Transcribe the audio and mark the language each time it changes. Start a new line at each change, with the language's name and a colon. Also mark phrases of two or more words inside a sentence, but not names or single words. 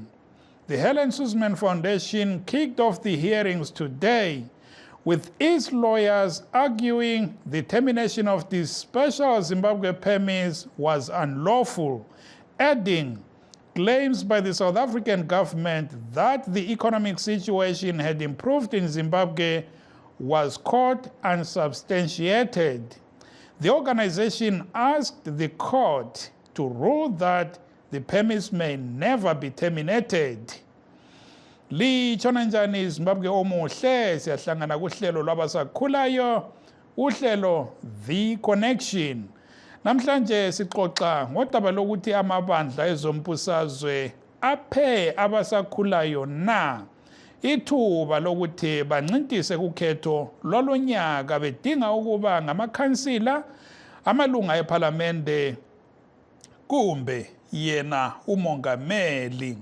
English: The Helen Suzman Foundation kicked off the hearings today, with its lawyers arguing the termination of the special Zimbabwe permits was unlawful, adding claims by the South African government that the economic situation had improved in Zimbabwe was caught unsubstantiated. The organization asked the court to rule that the permits may never be terminated.
North Ndebele: Litshona njani Zimbabwe omuhle, siyahlangana kuhlelo lwabasakhulayo, uhlelo The Connection. Namhlanje sixoxa ngodaba lokuthi amabandla ezombusazwe aphe abasakhulayo na ithuba lokuthi bancintise kukhetho lolonyaka bedinga ukuba ngamakhansila, amalunga ePhalamende kumbe yena umongameli.